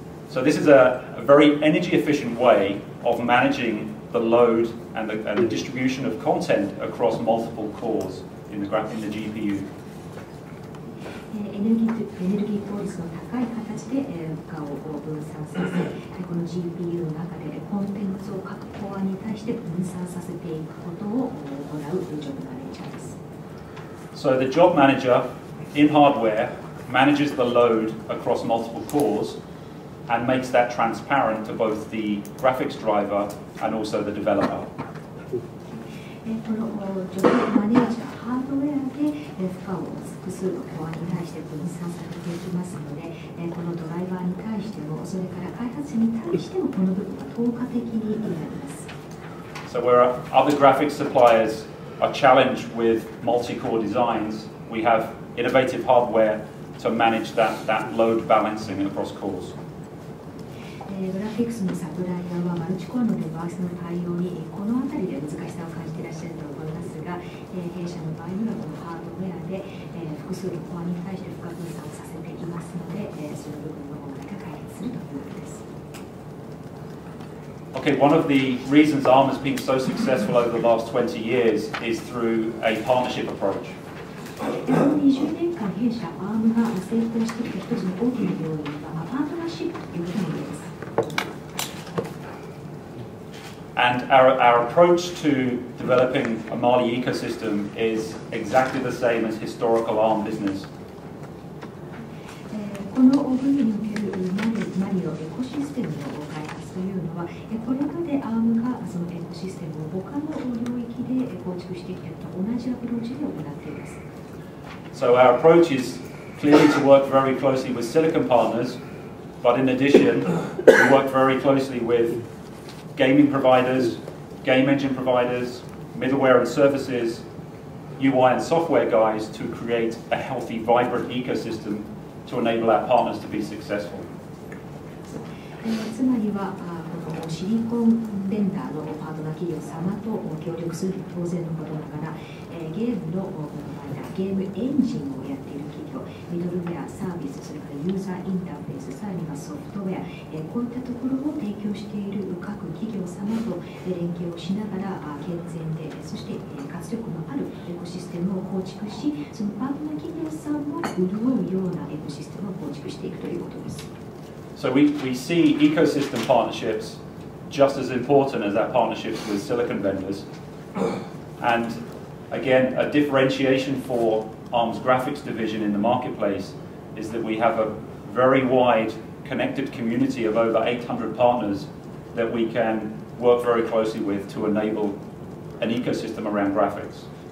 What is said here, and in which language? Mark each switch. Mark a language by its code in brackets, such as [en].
[en] So this is a very energy efficient way of managing the load and the distribution of content across multiple cores in the GPU. [ja] エネルギー効率の高い形で負荷を分散させ、この GPU の中でコンテンツを各コアに対して分散させていくことを行うジョブマネージャーです。 [en] So the job manager in hardware manages the load across multiple cores, and makes that transparent to both the graphics driver and also the developer. [ja] この助成マネージャーハードウェアで負荷を複数のコアに対して分散されていきますので、このドライバーに対しても、それから開発者に対してもこの部分は透過的になります。 [en] So where other graphics suppliers are challenged with multi-core designs, we have innovative hardware to manage that load balancing across cores. [ja] グラフィックスのサプライヤーはマルチコアのデバイスの対応にこの辺りで難しさを感じていらっしゃると思いますが、弊社の場合にはこのハードウェアで複数のコアに対して負荷分散をさせていますので、その部分の問題が解決するということです。 [en] Okay, one of the reasons ARM has been so successful over the last 20 years is through a partnership approach. [ja] 20年間弊社 ARM が成功してきた一つの大きな要因はパートナーシップということになります。 [en] And our approach to developing a Mali ecosystem is exactly the same as historical ARM business. [ja] この分野におけるマリのエコシステムの開発というのは、これまで ARM がそのエコシステムを他の領域で構築してきたと同じアプローチで行っています。 [en] So our approach is clearly to work very closely with silicon partners, but in addition, we work very closely with gaming providers, game engine providers, middleware and services, UI and software guys to create a healthy, vibrant ecosystem to enable our partners to be successful. [ja] つまりはこのシリコンベンダーのパートナー企業様と協力する当然のことながら、ゲームのゲームエンジンをやっている企業、ミドルウェア、サービス、それからユーザーインターフェース、さらにはソフトウェア、こういったところを提供している各企業様と連携をしながら健全で、そして活力のあるエコシステムを構築し、そのパートナー企業さんも潤うようなエコシステムを構築していくということです。 [en] So we see ecosystem partnerships just as important as our partnerships with silicon vendors. And again, a differentiation for ARM's graphics division in the marketplace is that we have a very wide connected community of over 800 partners that we can work very closely with to enable an ecosystem around graphics.